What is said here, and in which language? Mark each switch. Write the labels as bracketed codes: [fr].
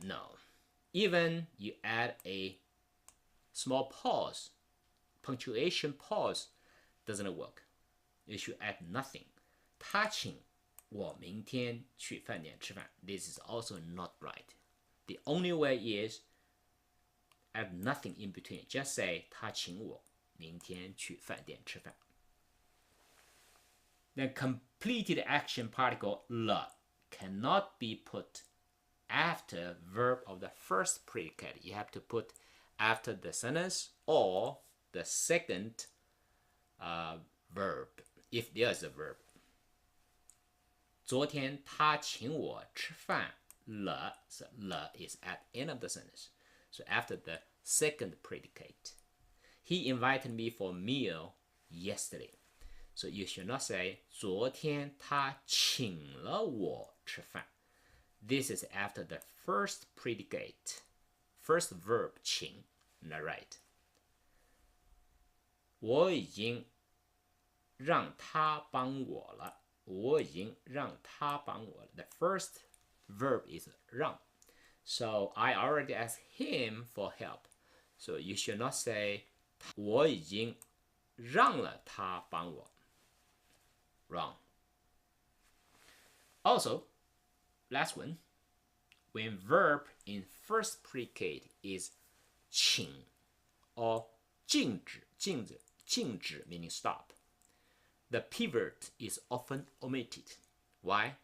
[en] No. Even you add a small pause, punctuation pause, doesn't work. You should add nothing. [zh] 他请我明天去饭店吃饭。 [en] This is also not right. The only way is add nothing in between. Just say [zh] 他请我明天去饭店吃饭。 [en] Then completed action particle 了 cannot be put after verb of the first predicate. You have to put after the sentence or the second verb, if there's a verb. [zh] 昨天他请我吃饭了。 [en] So 了 is at end of the sentence. So after the second predicate. He invited me for a meal yesterday. So you should not say [zh] 昨天他请了我吃饭。 [en] This is after the first predicate, first verb 请。 Not right. [zh] 我已经让他帮我了。我已经让他帮我了。 [en] The first verb is [zh] 让。 [en] So I already asked him for help. So you should not say [zh] 我已经让了他帮我。 [en] Wrong. Also, last one. When verb in first predicate is 请 or 静止 meaning stop, the pivot is often omitted. Why?